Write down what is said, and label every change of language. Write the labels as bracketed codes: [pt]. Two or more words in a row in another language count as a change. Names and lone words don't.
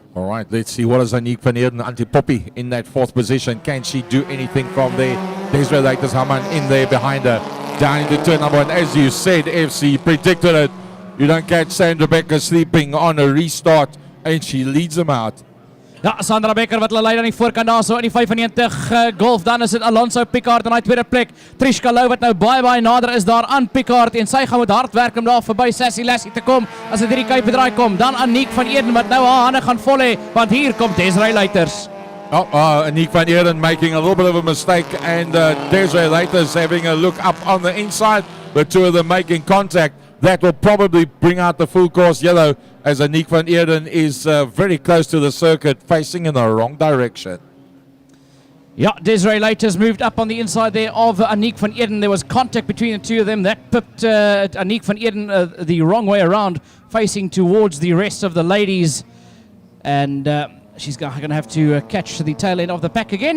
[en] All right, let's see what is Aniek van Eerden, Antipoppy in that fourth position. Can she do anything from there? Desiree Leiters Hamann in there behind her. Down into turn number one. As you said, FC predicted it. You don't catch Sandra Becker sleeping on a restart, and she leads them out. [af] Ja, Sandra Becker wat hulle lei aan die voorkant daar so in die 95 golf. Dan is dit Alonso Pickard in die tweede plek. Trishka Lou wat nou baie nader is daar aan Pickard en sy gaan met hard werk om daar verby Sassy Lassie te kom as dit hierdie Kuipe draai kom. Dan Aniek van Eden wat nou haar hande gaan vol hê want hier kom Desiree Luiters. [en] Aniek van Eden making a little bit of a mistake and Desiree Luiters having a look up on the inside. The two of them making contact. That will probably bring out the full course yellow as Aniek van Eden is very close to the circuit, facing in the wrong direction. Yeah, Desiree Luiters moved up on the inside there of Aniek van Eden. There was contact between the two of them. That pipped Aniek van Eden the wrong way around, facing towards the rest of the ladies. And she's going to have to catch the tail end of the pack again.